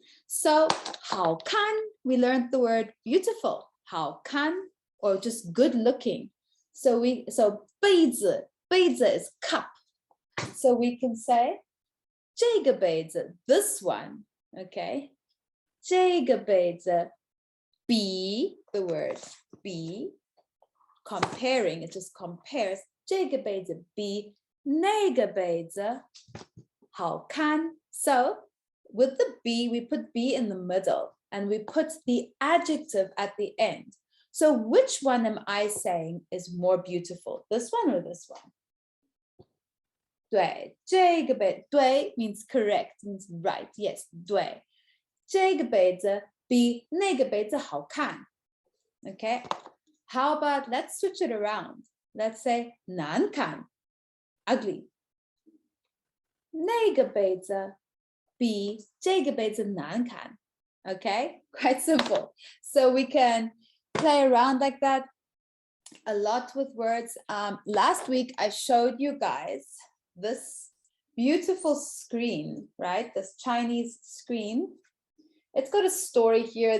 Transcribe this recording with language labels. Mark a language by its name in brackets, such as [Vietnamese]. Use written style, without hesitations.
[English] So 好看, we learned the word beautiful. 好看, or just good looking. So 杯子 is cup. So we can say [Chinese] 这个杯子 [English] this one, okay? 这个杯子比 the word 比 comparing, it just compares [Chinese] 这个杯子比那个杯子好看. [English] So with the be, we put be in the middle and we put the adjective at the end. So which one am I saying is more beautiful? This one or this one? [Chinese] 对，这个杯， [English] 对 means correct, means right. [Chinese] Yes, 对，这个杯子比那个杯子好看. [English] Okay, how about let's switch it around. Let's say 难看, ugly. [Chinese] 那个杯子比这个杯子难看. [English] Okay, quite simple. So we can play around like that a lot with words. Last week I showed you guys this beautiful screen, right? This Chinese screen. It's got a story here.